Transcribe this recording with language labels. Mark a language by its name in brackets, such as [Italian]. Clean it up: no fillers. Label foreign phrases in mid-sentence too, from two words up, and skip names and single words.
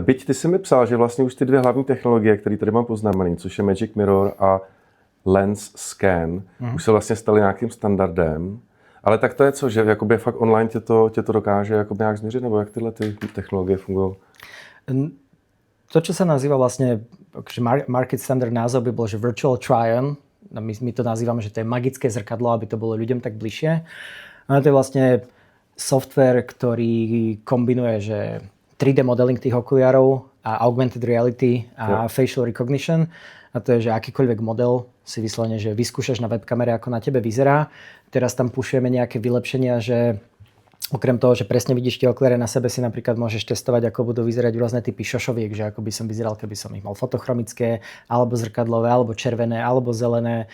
[Czech] Byť ty si mi psal, že vlastně už ty dvě hlavní technologie, které tady mám poznamený, což je Magic Mirror a Lens Scan, už se vlastně staly nějakým standardem. Ale tak to je co, že jakoby fakt online tě to dokáže jakoby nějak změřit, nebo jak tyhle ty technologie fungují? [Slovak] To, čo sa nazýva vlastne, [English] market standard [Slovak] názov by bol, že [English] virtual try-on. [Slovak] My to nazývame, že to je magické zrkadlo, aby to bolo ľuďom tak bližšie. A to je vlastne software, ktorý kombinuje, že [English] 3D modeling [Slovak] tých okuliarov a [English] augmented reality [Slovak] a [English] facial recognition. [Slovak] A to je, že akýkoľvek model si vyslovene, že vyskúšaš na webkamere, ako na tebe vyzerá. Teraz tam pušujeme nejaké vylepšenia, že okrem toho, že presne vidíš tie okuliare na sebe, si napríklad môžeš testovať, ako budú vyzerať rôzne typy šošoviek, že ako by som vyzeral, keby som ich mal fotochromické, alebo zrkadlové, alebo červené, alebo zelené.